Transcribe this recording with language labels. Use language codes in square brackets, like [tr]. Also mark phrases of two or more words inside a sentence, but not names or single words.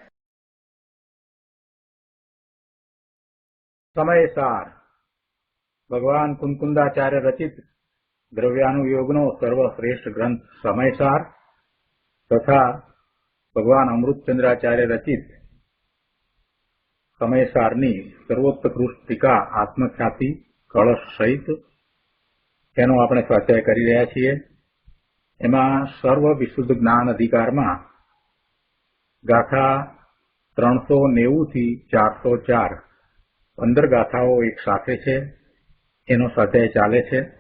[gu] સમય સાર ભગવાન કુંકુંદાચાર્ય રચિત દ્રવ્યાનુયોગનો સર્વશ્રેષ્ઠ ગ્રંથ સમય સાર તથા ભગવાન અમૃતચંદ્રાચાર્ય રચિત સમય સારની સર્વોત્કૃષ્ટ ટીકા આત્મખ્યાતિ કલશ સહિત તેનો આપણે સ્વાધ્યાય કરી રહ્યા છીએ। એમાં સર્વ વિશુદ્ધ જ્ઞાન અધિકારમાં ગાથા 390 થી 404 15 ગાથાઓ એક સાથે છે, એનો સ્વાધ્યાય ચાલે છે।